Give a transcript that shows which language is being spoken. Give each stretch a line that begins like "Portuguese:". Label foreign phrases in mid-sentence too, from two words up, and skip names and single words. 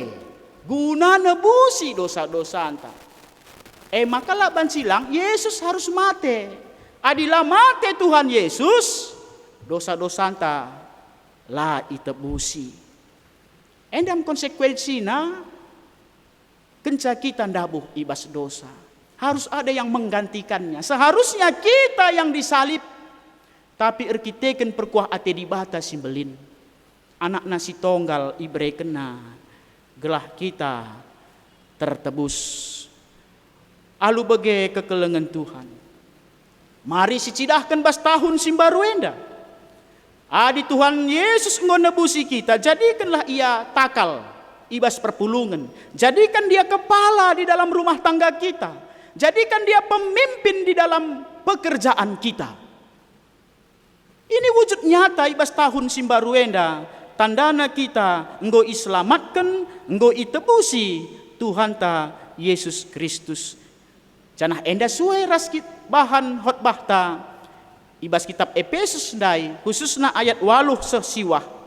Batak Karo: Guna nebusi dosa-dosa anta. Maka laban silang, Yesus harus mate. Adilah mate Tuhan Yesus, dosa-dosa anta la itebusi. Endam konsekuensinya kenca kita ndabuh ibas dosa.
Indonesian: Harus ada yang menggantikannya. Seharusnya kita yang disalib,
Batak Karo: tapi erkiteken perkuah ate di bata simbelin. Anak nasi tonggal ibre kena, gelah kita tertebus. Alu bege kekelengan Tuhan. Mari sicidahkan bas tahun simbaru enda. Adi Tuhan Yesus ngenebusi kita, jadikanlah ia takal, ibas perpulungan.
Indonesian: Jadikan dia kepala di dalam rumah tangga kita. Jadikan dia pemimpin di dalam pekerjaan kita. Ini wujud nyata
Batak Karo: ibas tahun simbaruenda. Tandana kita enggo iselamatkan, enggo itebusi Tuhan ta Yesus Kristus. Janah enda suai raskit bahan khotbah ta. Ibas kitab Efesus dai khususna ayat 8 sesiwah.